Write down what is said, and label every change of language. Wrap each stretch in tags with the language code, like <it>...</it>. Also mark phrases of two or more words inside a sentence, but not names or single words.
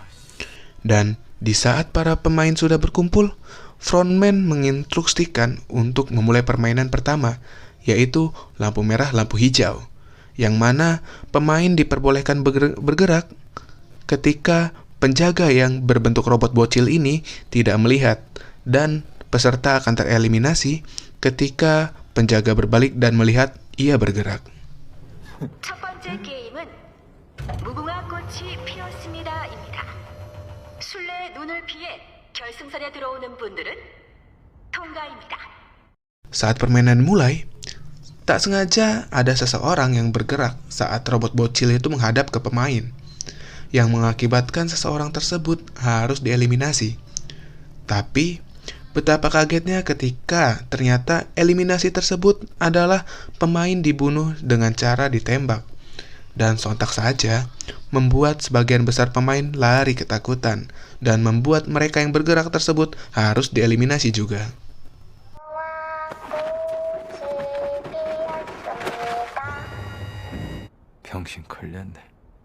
<id>Dan di saat para pemain sudah berkumpul, frontman menginstruksikan untuk memulai permainan pertama, yaitu lampu merah, lampu hijau, yang mana pemain diperbolehkan bergerak ketika penjaga yang berbentuk robot bocil ini tidak melihat, dan peserta akan tereliminasi ketika penjaga berbalik dan melihat ia bergerak.</id> <ko>첫 번째 게임은 무궁화 꽃이 피었습니다입니다. 술래의 눈을 피해 결승선에 들어오는 분들은 통과입니다.</ko> <id>Saat permainan mulai, tak sengaja ada seseorang yang bergerak saat robot bocil itu menghadap ke pemain, yang mengakibatkan seseorang tersebut harus dieliminasi. Tapi betapa kagetnya ketika ternyata eliminasi tersebut adalah pemain dibunuh dengan cara ditembak. Dan sontak saja membuat sebagian besar pemain lari ketakutan dan membuat mereka yang bergerak tersebut harus dieliminasi juga.</id> <ko>병신 걸렸네.</ko>